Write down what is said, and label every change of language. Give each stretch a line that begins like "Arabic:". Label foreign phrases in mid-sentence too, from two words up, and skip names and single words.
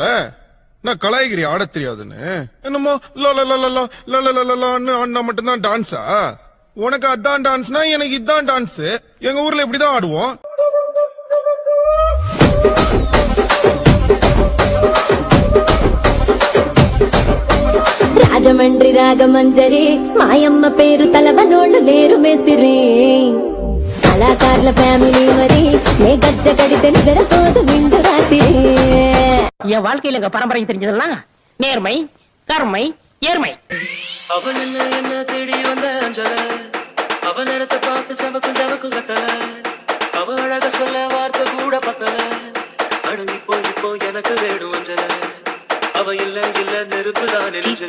Tamil: நான் கலாய்கிரி ஆட தெரியாதுன்னு என்னமோ ஆடினா மட்டும்தான் டான்ஸா? உனக்கு அதான் டான்ஸ்னா எனக்கு இதான் டான்ஸ். எங்க ஊர்ல இப்படிதான் ஆடுவோம்.
Telugu: రాజమండ్రి రాగమంజరి మాయమ్మ పేరు తలవనోళ్ళు లేరు మేస్తిరి కళాకారుల ఫ్యామిలీ మరి నే గజ్జ కడితే నిద్రపోదు నిండు రాత్రి.
Tamil: என் வாழ்க்கையில எங்க பரம்பரை தெரிஞ்சதெல்லாம் நேர்மை, கருமை, ஏர்மை. அவன் என்ன தேடி வந்த அஞ்சல, அவன் நேரத்தை பார்த்து சவக்கு சவக்கு கத்தல, அவ அழக சொல்ல வார்த்தை கூட பத்தல, அடு இப்போ எனக்கு வேணும் அஞ்சல, அவ இல்ல நெருப்புதான் நெஞ்சல.